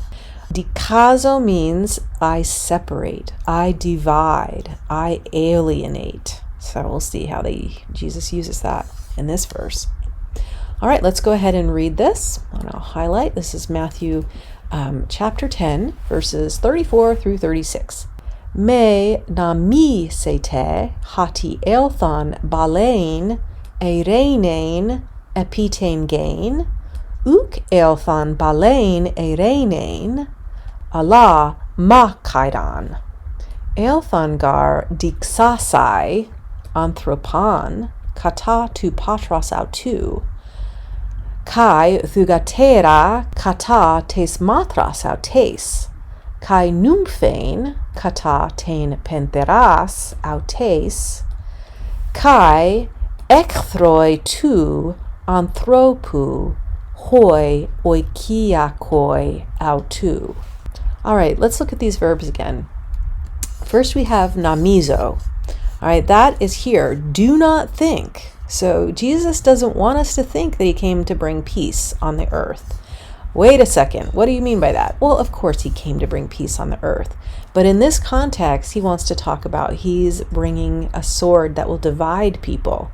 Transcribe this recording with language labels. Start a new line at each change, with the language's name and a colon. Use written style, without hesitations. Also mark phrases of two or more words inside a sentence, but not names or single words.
English: Dikazo means I separate, I divide, I alienate. So we'll see how Jesus uses that in this verse. All right, let's go ahead and read this. And I'll highlight. This is Matthew chapter 10, verses 34 through 36.
Greek: Μὴ νομίσητε ὅτι ἦλθον βαλεῖν εἰρήνην ἐπὶ τὴν γῆν οὐκ ἦλθον βαλεῖν εἰρήνην ἀλλὰ μάχαιραν ἦλθον γὰρ διχάσαι ἄνθρωπον κατὰ τοῦ πατρὸς αὐτοῦ καὶ θυγατέρα κατὰ τῆς μητρὸς αὐτῆς καὶ νύμφην κατὰ τῆς πενθερᾶς αὐτῆς καὶ ἐχθροὶ τοῦ ἀνθρώπου οἱ οἰκιακοὶ αὐτοῦ.
English: All right, let's look at these verbs again. First we have namizo. All right, that is here. Do not think. So Jesus doesn't want us to think that he came to bring peace on the earth. Wait a second. What do you mean by that? Well, of course he came to bring peace on the earth. But in this context, he wants to talk about he's bringing a sword that will divide people.